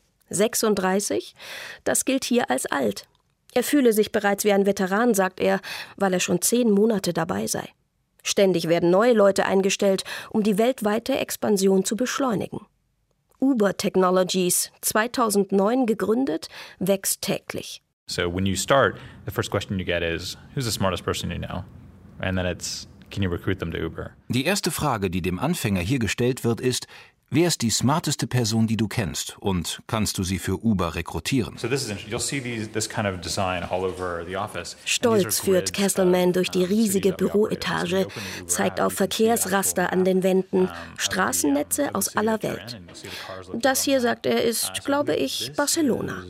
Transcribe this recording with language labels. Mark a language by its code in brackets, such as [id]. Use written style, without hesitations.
[de] 36? Das gilt hier als alt. Er fühle sich bereits wie ein Veteran, sagt er, weil er schon 10 Monate dabei sei. Ständig werden neue Leute eingestellt, um die weltweite Expansion zu beschleunigen. Uber Technologies, 2009 gegründet, wächst täglich. [en] So when you start, the first question you get is, who's the smartest person you know? And then it's, can you recruit them to Uber? [de] Die erste Frage, die dem Anfänger hier gestellt wird, ist, wer ist die smarteste Person, die du kennst, und kannst du sie für Uber rekrutieren? [en] So this is interesting. You'll see this kind of design all over the office. [de] Stolz führt Castleman durch die riesige Büroetage, zeigt auf Verkehrsraster an den Wänden, Straßennetze aus aller Welt. Das hier, sagt er, ist, glaube ich, Barcelona.